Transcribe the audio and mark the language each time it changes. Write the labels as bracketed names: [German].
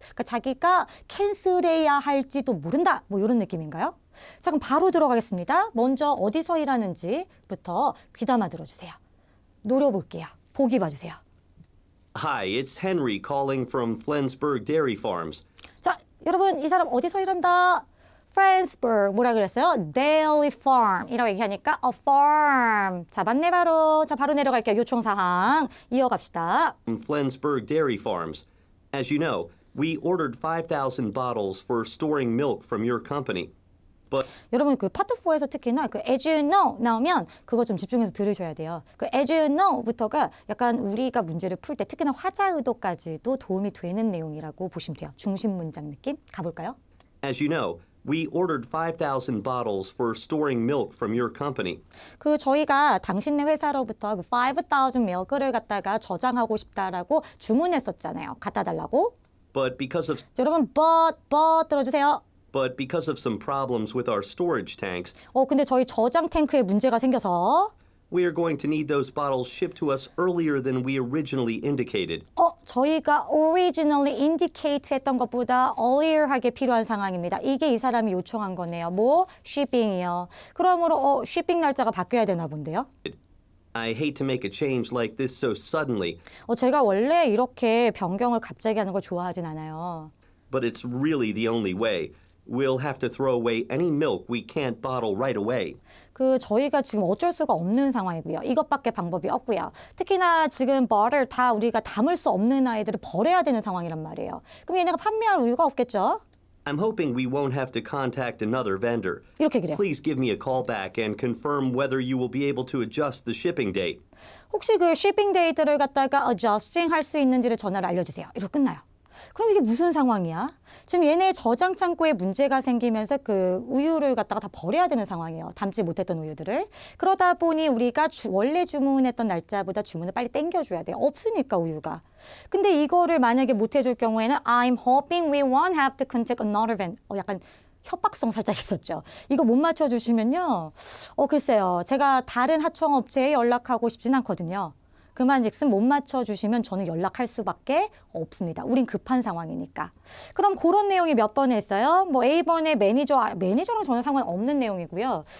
[Korean] 그러니까 자기가 캔슬해야 할지도 모른다. 뭐 이런 느낌인가요? 자, 그럼 바로 들어가겠습니다. 먼저 어디서 일하는지부터 귀담아 들어주세요. 노려볼게요. 보기 봐주세요. [English] Hi, it's Henry calling from Flensburg Dairy Farms. [Korean] 자, 여러분 이 사람 어디서 일한다? Flensburg 뭐라 그랬어요? Dairy Farm 이라고 얘기하니까 a farm. 자, 맞네 바로. 자, 바로 내려갈게요. 요청사항 이어갑시다. [English] From Flensburg Dairy Farms. As you know, we ordered 5,000 bottles for storing milk from your company. But [Korean] 여러분 그 파트 4에서 특히나 그 as you know 나오면 그거 좀 집중해서 들으셔야 돼요. 그 as you know부터가 약간 우리가 문제를 풀 때 특히나 화자 의도까지도 도움이 되는 내용이라고 보시면 돼요. 중심 문장 느낌 가볼까요? [English] as you know, we ordered 5,000 bottles for storing milk from your company. [Korean] 그 저희가 당신네 회사로부터 그 5,000 밀크를 갖다가 저장하고 싶다라고 주문했었잖아요. 갖다 달라고. [English] But because of [Korean] 자, 여러분 but 들어주세요. [English] But because of some problems with our storage tanks, [Korean] 근데 저희 저장 탱크에 문제가 생겨서 [English] we are going to need those bottles shipped to us earlier than we originally indicated. [Korean] 저희가 originally indicate 했던 것보다 earlier하게 필요한 상황입니다. 이게 이 사람이 요청한 거네요. 뭐? shipping이요. 그러므로 shipping 날짜가 바뀌어야 되나 본데요. [English] I hate to make a change like this so suddenly, [Korean] 제가 원래 이렇게 변경을 갑자기 하는 걸 좋아하진 않아요. [English] but it's really the only way. We'll have to throw away any milk we can't bottle right away. [Korean] 저희가 지금 어쩔 수가 없는 상황이고요. 이것밖에 방법이 없고요. 특히나 지금 butter 다 우리가 담을 수 없는 아이들을 버려야 되는 상황이란 말이에요. 그럼 얘네가 판매할 이유가 없겠죠? [English] I'm hoping we won't have to contact another vendor. [Korean] 이렇게 그래요. [English] Please give me a call back and confirm whether you will be able to adjust the shipping date. [Korean] 혹시 그 shipping date 를 갖다가 adjusting 할 수 있는지를 전화를 알려주세요. 이러고 끝나요. 그럼 이게 무슨 상황이야? 지금 얘네 저장 창고에 문제가 생기면서 그 우유를 갖다가 다 버려야 되는 상황이에요. 담지 못했던 우유들을. 그러다 보니 우리가 원래 주문했던 날짜보다 주문을 빨리 땡겨줘야 돼요. 없으니까 우유가. 근데 이거를 만약에 못 해줄 경우에는 I'm hoping we won't have to contact another vendor. 약간 협박성 살짝 있었죠. 이거 못 맞춰주시면요. 글쎄요. 제가 다른 하청업체에 연락하고 싶진 않거든요. 그만즉슨 못 맞춰주시면 저는 연락할 수밖에 없습니다. 우린 급한 상황이니까. 그럼 그런 내용이 몇 번에 있어요? 뭐 A번에 매니저랑 전혀 상관없는 내용이고요.